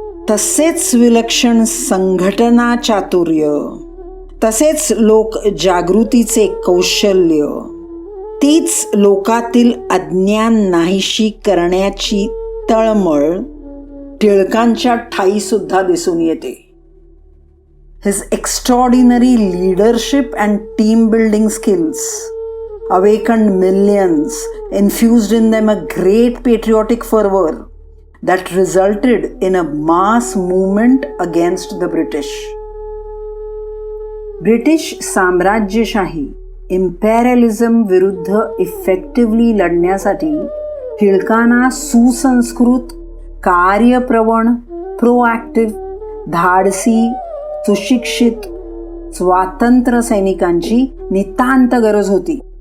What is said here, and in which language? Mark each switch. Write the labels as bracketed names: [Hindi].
[Marathi] तसेच विलक्षण संघटना चातुर्य, तसेच लोक जागृतीचे कौशल्य, तीच लोकातील अज्ञान नाहीशी करण्याची तळमळ टिळकांच्या ठायी सुद्धा दिसून येते. [English] His extraordinary leadership and team building skills awakened millions, infused in them a great patriotic fervor that resulted in a mass movement against the British. [Marathi] British साम्राज्यशाही इम्पेरियलिझम विरुद्ध इफेक्टिव्हली लढण्यासाठी टिळकांना सुसंस्कृत, कार्यप्रवण, प्रोॲक्टिव्ह, धाडसी, सुशिक्षित स्वातंत्र्य सैनिकांची नितांत गरज होती.